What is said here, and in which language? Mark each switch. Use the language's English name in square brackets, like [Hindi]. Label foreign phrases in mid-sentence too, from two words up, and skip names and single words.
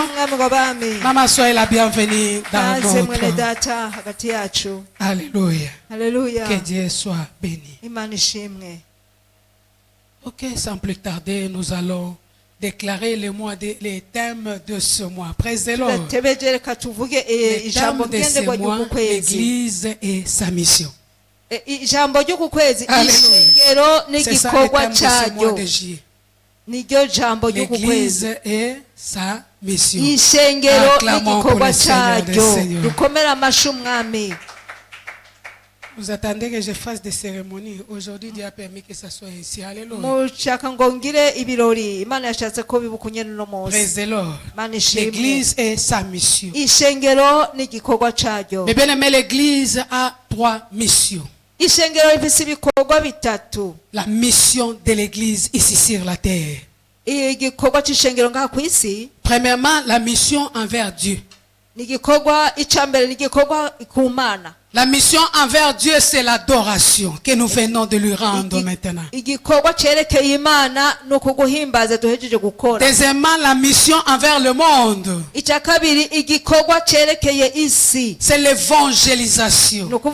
[French] Maman, soyez la bienvenue dans notre. Alléluia. Que Dieu soit béni. Ok, sans plus tarder, nous allons déclarer les thèmes de ce mois. [English] Praise the Lord. [French] Les thèmes de ce mois, l'Église et sa mission. [Rundi] Ijambo ry'ukwezi ishengero n'igikorwa cyayo niryo jambo ry'ukwezi [French] et sa mission. [Rundi] Ishengero n'igikorwa cyayo dukomera amashyi umwami. [French] Vous attendez que je fasse des cérémonies. Aujourd'hui, Dieu a permis que ça soit ici. Alléluia. [Rundi] Mushaka ngo ngire ibirori Imana yashatse ko bibukunye no munsi. [English] Praise the Lord. [French] L'Église et sa mission. [Rundi] Ishengero n'igikorwa cyayo. [French] Mais bien aimé, l'Église a 3 missions. [Rundi] Ishengero ifise ibikorwa bitatu. [French] La mission de l'Église ici sur la terre. [Rundi] Igikorwa cy'ishengero ngaha ku isi. [French] Premièrement, la mission envers Dieu. [Rundi] N'igikorwa icambere n'igikorwa ku Mana. [French] La mission envers Dieu, c'est l'adoration que nous venons de lui rendre maintenant. Deuxièmement, la mission envers le monde, c'est l'évangélisation.